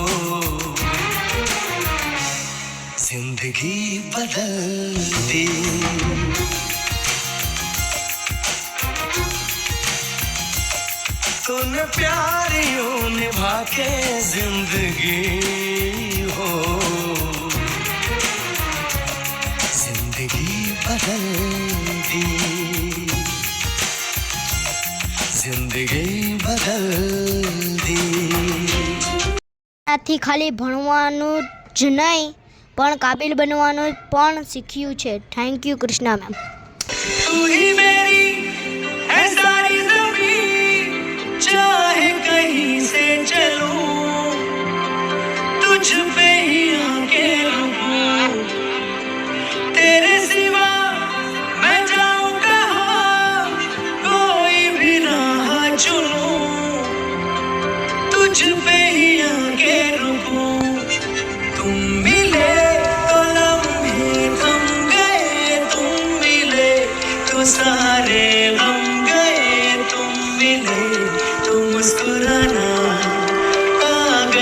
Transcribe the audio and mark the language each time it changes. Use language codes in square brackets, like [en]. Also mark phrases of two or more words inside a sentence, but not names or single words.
[hi] जिंदगी बदल दी, तूने प्यार यूं निभा के जिंदगी हो जिंदगी बदल दी, जिंदगी बदल दी. [gu] આથી ખાલી ભણવાનું જ નહીં પણ કાબિલ બનવાનું પણ શીખ્યું છે. [en] thank you કૃષ્ણા ma'am. [hi] तू ही मेरी है सारी ज़मीं, चाहे कहीं से चलूं तुझ पे ही आके रुकूं, तेरे सिवा मैं जाऊं कहाँ, कोई भी राह चुनूं तुझ पे ही आके रुकूं, तुम मिले तो लम्हे थम गए, तुम मिले तो सारे गम गए, तुम मिले तो मुस्कुराना आ